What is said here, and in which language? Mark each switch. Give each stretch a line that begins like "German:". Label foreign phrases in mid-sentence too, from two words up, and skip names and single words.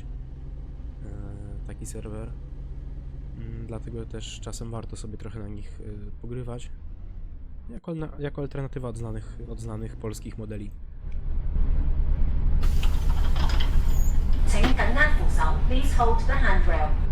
Polish: Taki serwer. Dlatego też czasem warto sobie trochę na nich pogrywać. Jako alternatywa od znanych polskich modeli.
Chinese: 請緊握扶手 ，
English: Please hold the handrail。